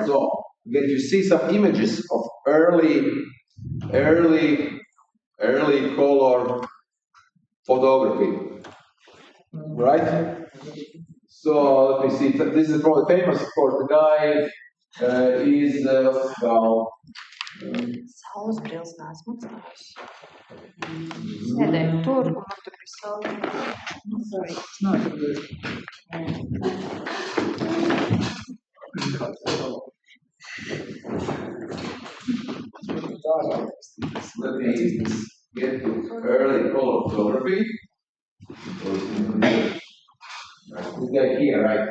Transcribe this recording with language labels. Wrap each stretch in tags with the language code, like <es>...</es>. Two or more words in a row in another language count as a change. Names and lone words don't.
<en>So again, you see some images of early color photography, right? So let me see. This is probably famous, of course. The guy is well.</en> <lv>Saulesbrīlis neesmu atstājis. Sēdēju tur, un man tur bija saule.</lv> <en>Let me get to early color photography. This guy here, right?</en>